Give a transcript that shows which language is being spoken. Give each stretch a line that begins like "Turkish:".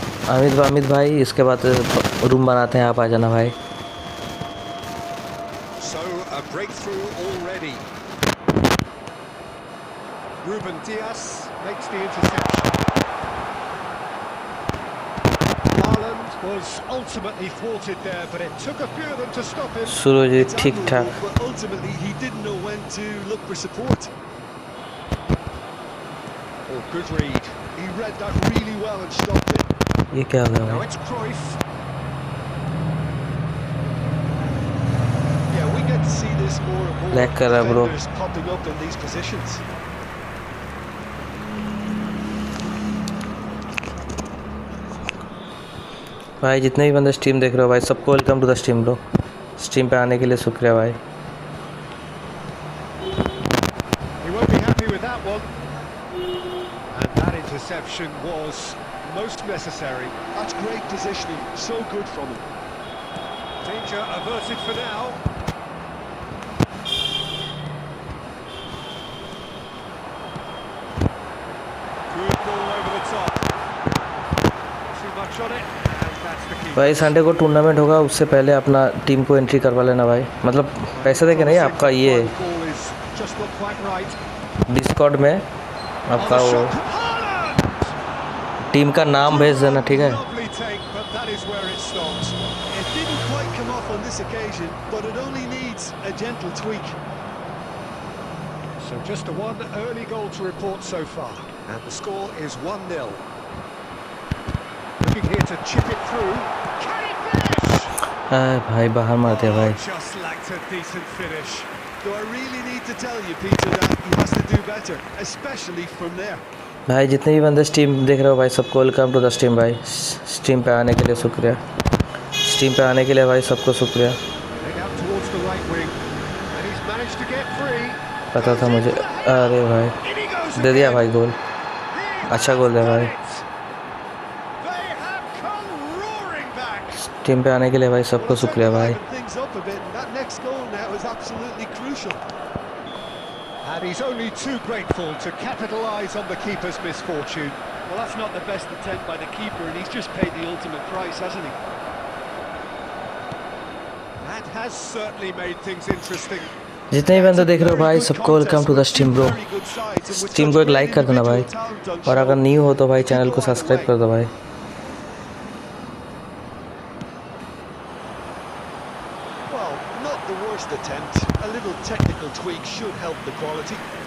Hindi: अमित भाई इसके बाद रूम बनाते हैं, आप आ जाना भाई।
English: So a breakthrough already. Ruben Dias makes the interception. Haaland was ultimately thwarted there, but it took a few of them to stop him.
Hindi: सूरज ठीक ठाक।
English: But ultimately he didn't know when to look for support. Oh, good read. He read that really well and stopped it.
Hindi: ये क्या हो गया
English: Now
Hindi: भाई?
English: it's Cruyff. Yeah, we get to see this more and more.
Hindi: Lag कर रहा है bro।
English: Defenders popping up in these positions.
Hindi: भाई जितने भी बंदे स्ट्रीम देख रहे हो भाई सबको
English: Welcome to the stream bro.
Hindi: Stream पे आने के लिए शुक्रिया भाई।
English: He won't be happy with that one. And that interception was most necessary. That's great positioning. So good from him. Danger averted for now. Good ball over the top. Too much on it, and that's the key.
Hindi: भाई Sunday को tournament होगा, उससे पहले अपना team को entry करवा लेना भाई। मतलब पैसे दे के नहीं, आपका ये
English: Ball is just not quite right.
Hindi: Discord में आपका वो टीम का नाम भेज देना, ठीक है।
English: Lovely take, but that is where it stops. It didn't quite come off on this occasion, but it only needs a gentle tweak. So just a one early goal to report so far, and the score is 1-0. Looking here to chip it through. Can he finish?
Hindi: भाई बाहर मारते हैं भाई।
English: Just lacked a decent finish. Do I really need to tell you, Peter, that he has to do better, especially from there?
Hindi: भाई जितने भी बंदे stream देख रहे हो भाई सबको
English: welcome to the stream
Hindi: भाई। स्ट्रीम पे आने के लिए शुक्रिया। स्ट्रीम पे आने के लिए भाई सबको शुक्रिया।
English: Heading out towards the right wing, and he's managed to get free.
Hindi: पता था मुझे। अरे भाई
English: In he goes
Hindi: दे दिया
English: again.
Hindi: भाई गोल, अच्छा गोल दिया भाई।
English: They have come roaring back.
Hindi: Stream पे आने के लिए भाई सबको शुक्रिया भाई।
English: Things up a bit, and that next goal now is absolutely crucial. And he's only too grateful to capitalise on the keeper's misfortune. Well, that's not the best attempt by the keeper, and he's just paid the ultimate price, hasn't he? That has certainly made things interesting.
Hindi: जितने भी बंदे देख रहे हो भाई सबको
English: Welcome to the stream bro.
Hindi: Stream को एक लाइक कर देना भाई, और अगर न्यू हो तो भाई चैनल को सब्सक्राइब कर दो भाई।
English: Well, not the worst attempt. A little technical tweak should help the quality.